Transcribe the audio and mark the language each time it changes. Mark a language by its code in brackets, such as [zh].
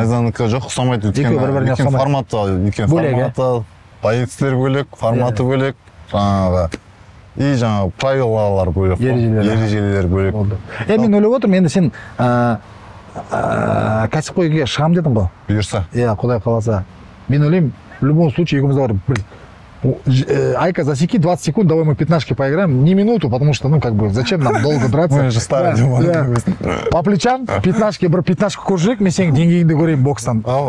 [kk] Найзаныкі жоқ, ұқсамайды. Өйткені форматы, позициялар бөлек, форматы бөлек, жаңағы и жаңағы правилалар бөлек, ережелер бөлек. Мен ойлап отырмын, енді сен кәсіпқойға шығам дедің ғой. Бұйырса. Құдай қаласа. Мен ойлаймын, [ru] в любом случае [kk] екеумізде бар. [ru] Айка, засеки 20 секунд, давай мы 15-ки поиграем. Не минуту, потому что, зачем нам долго драться? Мы же старые. По плечам, [kk] 15-ки, бір 15-ку көржек, мен сенің деңгейіңді көрейін бокстан.